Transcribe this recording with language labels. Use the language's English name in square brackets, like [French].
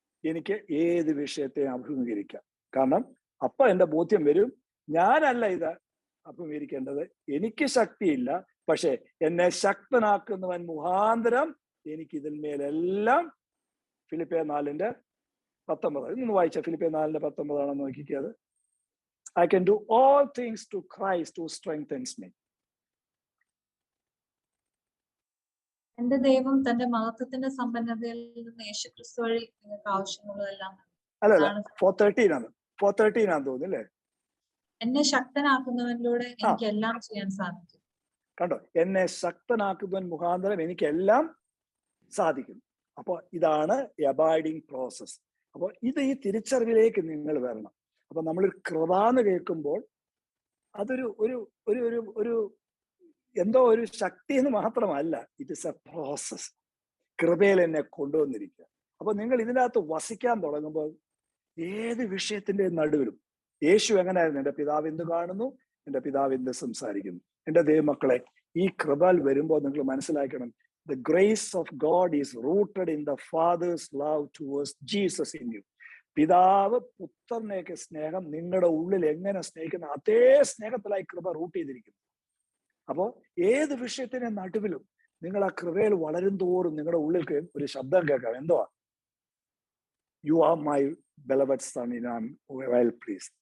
[Malayalam] എനിക്ക് ഏത് വിഷയത്തെ അഭിമുഖീകരിക്കാം. കാരണം അപ്പൊ എൻ്റെ ബോധ്യം വരും, ഞാനല്ല ഇത് അഭിമുഖീകരിക്കേണ്ടത്, എനിക്ക് ശക്തിയില്ല, പക്ഷെ എന്നെ ശക്തനാക്കുന്നവൻ മുഖാന്തരം എനിക്ക് ഇതിൽ മേലെല്ലാം. ഫിലിപ്പിയർ 4:19 ഇന്ന് വായിച്ച ഫിലിപ്പിയർ 4:19 നോക്കിക്കത്. [English] I can do all things to Christ who strengthens me. [Malayalam] എന്റെ ദൈവം തന്റെ മഹത്വത്തിന്റെ സമ്പന്നതയിൽ നിന്ന് യേശുക്രിസ്തു വഴി നിങ്ങൾക്ക് ആവശ്യമുള്ളതെല്ലാം. അല്ലല്ല 4:13 തോന്നുന്നു അല്ലേ? എന്നെ ശക്തനാക്കുന്നവനിലൂടെ എനിക്ക് എല്ലാം ചെയ്യാൻ സാധിക്കും. കണ്ടോ, എന്നെ ശക്തനാക്കുന്നവൻ മുഖാന്തരം എനിക്കെല്ലാം സാധിക്കും. അപ്പൊ ഇതാണ് അബൈഡിങ് പ്രോസസ്. അപ്പൊ ഇത് ഈ തിരിച്ചറിവിലേക്ക് നിങ്ങൾ വരണം. അപ്പൊ നമ്മളൊരു കൃപ എന്ന് കേൾക്കുമ്പോൾ അതൊരു ഒരു ഒരു ഒരു ഒരു എന്തോ ഒരു ശക്തി എന്ന് മാത്രമല്ല, [English] It is a process. [Malayalam] കൃപയിൽ എന്നെ കൊണ്ടുവന്നിരിക്കുക. അപ്പൊ നിങ്ങൾ ഇതിനകത്ത് വസിക്കാൻ തുടങ്ങുമ്പോൾ ഏത് വിഷയത്തിന്റെ നടുവിലും യേശു എങ്ങനെയായിരുന്നു? എൻ്റെ പിതാവ് എന്ത് കാണുന്നു, എൻ്റെ പിതാവ് എന്ത് സംസാരിക്കുന്നു. എൻ്റെ ദൈവമക്കളെ, ഈ കൃപയിൽ വരുമ്പോൾ നിങ്ങൾ മനസ്സിലാക്കണം, [English] The grace of God is rooted in the Father's love towards Jesus in you. [Malayalam] പിതാവ് പുത്രനെയൊക്കെ സ്നേഹം നിങ്ങളുടെ ഉള്ളിൽ എങ്ങനെ സ്നേഹിക്കുന്ന അതേ സ്നേഹത്തിലായി കൃപ റൂട്ട് ചെയ്തിരിക്കുന്നു. അപ്പോ ഏത് വിഷയത്തിന്റെ നടുവിലും നിങ്ങൾ ആ കൃപയിൽ വളരും തോറും നിങ്ങളുടെ ഉള്ളിൽ ഒരു ശബ്ദം കേൾക്കാം. എന്തുവാ? [English] You are my beloved son in I am well pleased.